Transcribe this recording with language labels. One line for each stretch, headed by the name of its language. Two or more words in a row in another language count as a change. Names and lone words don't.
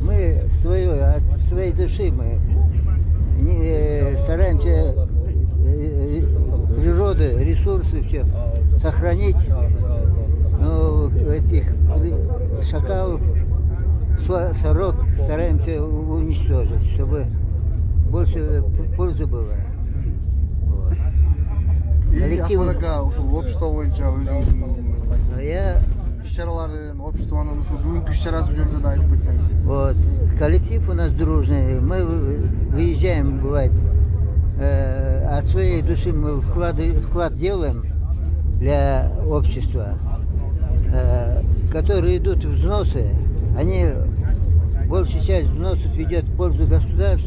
Russian: Мы от своей души мы стараемся природу, ресурсы все сохранить Но этих шакалов, сорок стараемся уничтожить, чтобы больше пользы было. Коллектив...
Kyrgyz: общество боюнча өзүңүздүн
Russian: Я
Kyrgyz: иш-чараларын, обществонун ушу бүгүнкү иш-чарасы жөнүндө да айтып кетсеңиз.
Russian: вот, коллектив у нас дружный. Мы выезжаем, бывает, от своей души мы вклад делаем для общества, которые идут взносы. Они, большая часть взносов идет в пользу государства.